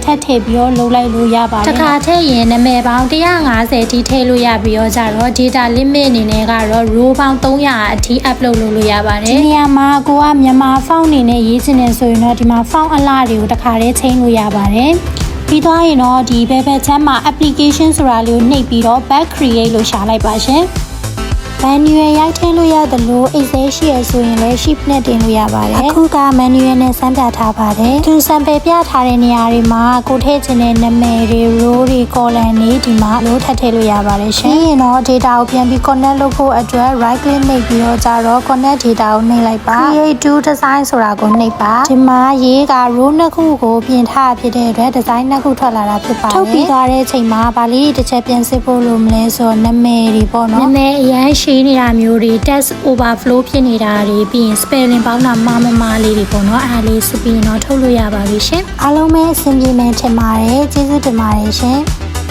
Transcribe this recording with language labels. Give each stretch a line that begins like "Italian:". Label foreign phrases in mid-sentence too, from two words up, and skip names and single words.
Burmese: ပ်ထည့်ပြီးတော့လုပ်လိုက်လို့ရပါတယ်တစ်ခါထည့်ရင်နာမည်ပေါင်း150ထိထည့်လို့ရပြီးတော့ကြတော့
English: data limit
Burmese: အနေနဲ့ကတော့ row ပေါင်း300အထိ upload လုပ်လို့ရပါတယ်ဒီနေရာမှာကိုကမြန်မာ font အနေနဲ့ရေးချင်တယ်ဆိုရင်တော့ဒီမှာဖောင်းအလားတွေကိုတစ်ခါ တည်းချိန်လို့ရပါတယ်ပြီးသွားရင်တော့ဒီဘက်ချမ်းမှာ application ဆိုတာလေးကိုနှိပ်ပြီးတော့
English: back create
Burmese: လို့ရှာလိုက်ပါရှင်manual ရိုက်ထည့်လို့ရတယ်လို့ Excel ရှိရဆိုရင်လည်း shift နဲ့တင်လို့ရပါတယ် အခုက manual နဲ့စမ်းပြထားပါတယ်သူ sample ပြထားတဲ့နေရာတွေမှာကိုထည့်ချင်တဲ့နာမည်တွေ row တွေ column တွေဒီမှာလို့ထပ်ထ ည့်လို့ရပါတယ်ရှင်ပြီးရင်တော့ data ကိုပြန်ပြီး connect လုပ်ဖို့အတွက်
English: right click
Burmese: နှိပ်ပြီးတော့ကြတော့
English: connect data
Burmese: ကိုနှိပ်လိုက်ပါ
English: create to design
Burmese: ဆိုတာကိုနှိပ်ပါဒီမှာရေးက row နှစ်ခုကိုပြင်ထားဖြစ်တဲ့အတွက် design နှစ်ခုထွက်လာတာဖြစ်ပါတယ်ထုတ်ပြီးသွားတဲ့အချိန်မှာဗာလေးတစ်ချက်ပြန်စစ်ဖို့လိုမလဲဆိုတော့နာမည်တွေပေါ့နော်နာမည်အရင်ရှိနေတာမျိုးတွေ
English: text overflow
Burmese: ဖြစ်နေတာတွေပြီးရင် spelling ပေါင်းတာမှားလေးတွေပေါ့နော်အားလေးစစ်ပြီးတော့ထုတ်လို့ရပါပြီရှင်အားလုံးပဲအဆင်ပြေမယ်ထင်ပါတယ်ကျေးဇူးတင်ပါတယ်ရှင်